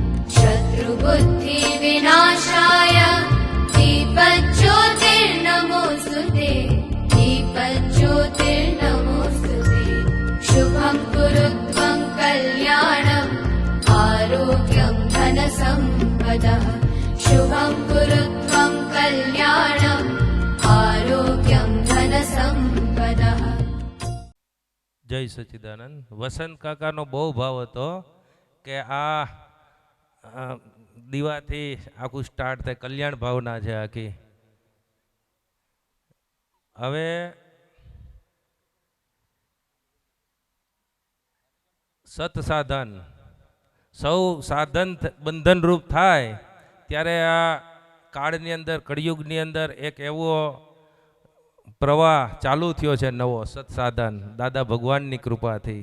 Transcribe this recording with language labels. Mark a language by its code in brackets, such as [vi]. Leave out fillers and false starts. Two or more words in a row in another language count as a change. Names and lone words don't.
[sa] शत्रुबुद्धिविनाशाय दीपज्योतिर्नमोऽस्तुते दीपज्योतिर्नमोऽस्तुते शुभं कुरुत्वं कल्याणम् आरोग्यं धनसम्पदः शुभं कुरुत्वं कल्याणम् आरोग्यं धनसम्पदः. [gu] જય સચ્ચિદાનંદ. વસંત કાકાનો બહુ ભાવ હતો કે આ દીવાથી આખું સ્ટાર્ટ થાય, કલ્યાણ ભાવના છે આખી. હવે સત સાધન, સૌ સાધન બંધનરૂપ થાય ત્યારે આ કાળની અંદર, કળિયુગની અંદર એક એવો પ્રવાહ ચાલુ થયો છે નવો, સત્સાધન, દાદા ભગવાનની કૃપાથી.